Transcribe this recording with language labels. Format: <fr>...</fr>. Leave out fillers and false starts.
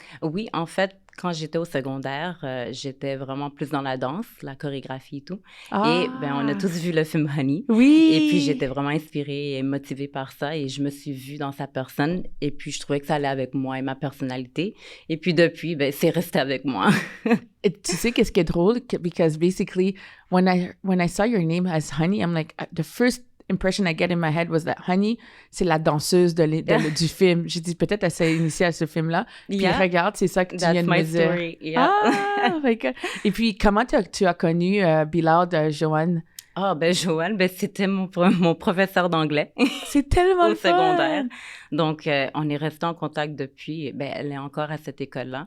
<fr>Oui, en fait, quand j'étais au secondaire, j'étais vraiment plus dans la danse, la chorégraphie et tout. Ah. Et on a tous vu le film Honey. Oui. Et puis, j'étais vraiment inspirée et motivée par ça. Et je me suis vue dans sa personne. Et puis, je trouvais que ça allait avec moi et ma personnalité. Et puis, depuis, c'est resté avec moi. Et tu sais qu'est-ce qui est drôle?</fr> <en>Because basically, when I saw your name as Honey, I'm like, the first impression I get in my head was that Honey,</en> <fr>c'est la danseuse du film. J'ai dit, peut-être elle s'est initiée à ce film-là. Puis regarde, c'est ça que tu viens de me dire.</fr> <en>Story. Yeah.</en> <fr>Ah,</fr> <en>my God.</en> <fr>Et puis, comment tu as connu Be Loud, Joanne? Ah, Joanne, c'était mon professeur d'anglais. C'est tellement au secondaire. Donc, on est resté en contact depuis. Elle est encore à cette école-là.</fr>